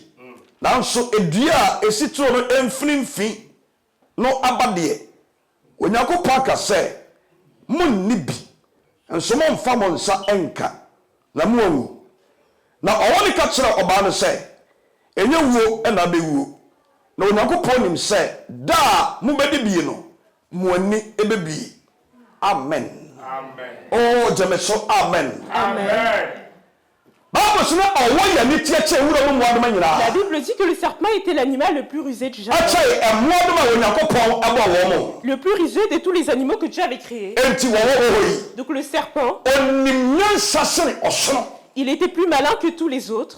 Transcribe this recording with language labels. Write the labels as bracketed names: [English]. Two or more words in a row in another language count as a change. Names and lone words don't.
[Akan] Nanso edua esitro no emfinimfi no abade Onyankopon aka se munni bi enso mo mfa mo nsa enka na mo awu na owoni ka kire oba no se enye wuo na bewuo na Onyankopon nim se da mo bedi bi no mo ani ebebi. Amen. Amen. Oh jemeso amen. Amen. [French] La Bible dit que le serpent était l'animal le plus rusé du jardin. Le plus rusé de tous les animaux que Dieu avait créés. Donc le serpent, il était plus malin que tous les autres.